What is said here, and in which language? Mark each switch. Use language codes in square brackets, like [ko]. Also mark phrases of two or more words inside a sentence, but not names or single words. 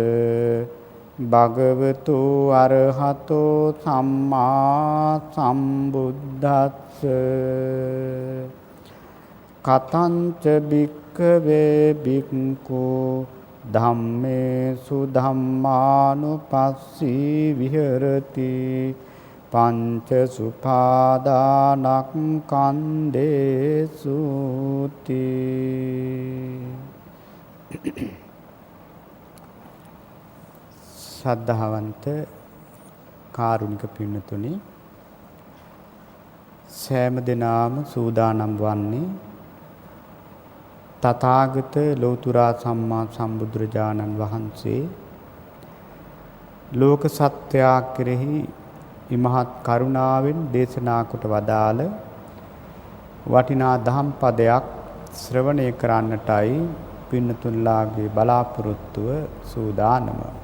[pi] භගවතු අරහතෝ සම්මා සම්බුද්දස්ස කතංච භික්ඛවේ භික්ඛු ධම්මේසු ධම්මානුපස්සී විහෙරති පංච සුපාදානක් කන්දේසු [si] ශ්‍රද්ධාවන්ත කාරුණික පින්නතුනි සෑම දිනම සූදානම් වන්නේ තථාගත ලෝතුරා සම්මා සම්බුදුරජාණන් වහන්සේ ලෝක සත්‍යය කෙරෙහි ඉමහත් කරුණාවෙන් දේශනා කොට වදාළ වටිනා දහම් පදයක් ශ්‍රවණය කරන්නටයි පින්නතුන්ලාගේ බලාපොරොත්තුව සූදානම.